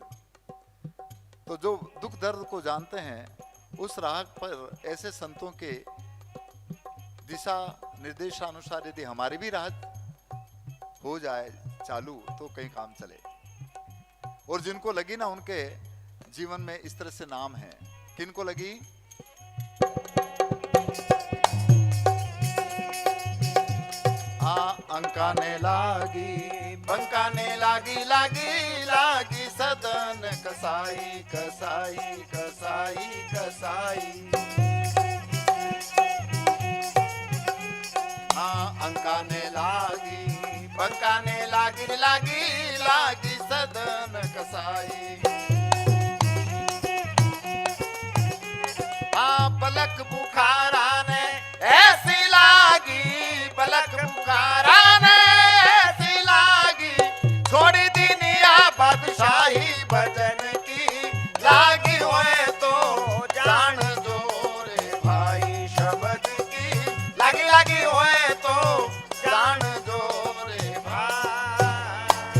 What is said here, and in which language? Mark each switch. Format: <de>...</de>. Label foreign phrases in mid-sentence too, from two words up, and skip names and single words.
<hi>तो जो दुख दर्द को जानते हैं उस राह पर ऐसे संतों के दिशा निर्देशानुसार यदि हमारी भी राह हो जाए चालू तो कहीं काम चले। और जिनको लगी ना उनके जीवन में इस तरह से नाम है। किनको लगी? अंकाने लागी बंकाने लागी लागी लागी सदन कसाई कसाई कसाई कसाई। अंकाने लागी बंकाने लागी लागी लागी सदन कसाई। पलक बुखारा ने ऐसी लागी, पलक बुखारा ने ऐसी लागी, छोड़ी दुनिया बादशाही भजन की लागी हुए तो जान दो रे भाई शब्द की लागी लागी हुए तो जान दो रे भाई।</hi>